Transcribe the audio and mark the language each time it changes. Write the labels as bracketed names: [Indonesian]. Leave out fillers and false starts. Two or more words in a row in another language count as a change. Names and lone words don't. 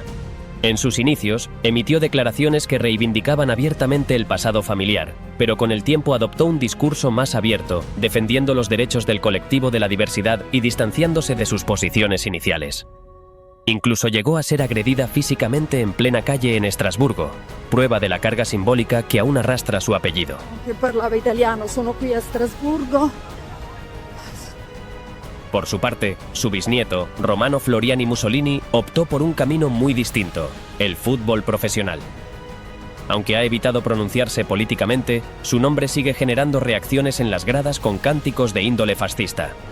[Spanish] En sus inicios, emitió declaraciones que reivindicaban abiertamente el pasado familiar, pero con el tiempo adoptó un discurso más abierto, defendiendo los derechos del colectivo de la diversidad y distanciándose de sus posiciones iniciales. Incluso llegó a ser agredida físicamente en plena calle en Estrasburgo, prueba de la carga simbólica que aún arrastra su apellido. [Italian] Che parlava italiano, sono qui a Strasburgo. [Spanish] Por su parte, su bisnieto, Romano Floriani Mussolini, optó por un camino muy distinto, el fútbol profesional. Aunque ha evitado pronunciarse políticamente, su nombre sigue generando reacciones en las gradas con cánticos de índole fascista.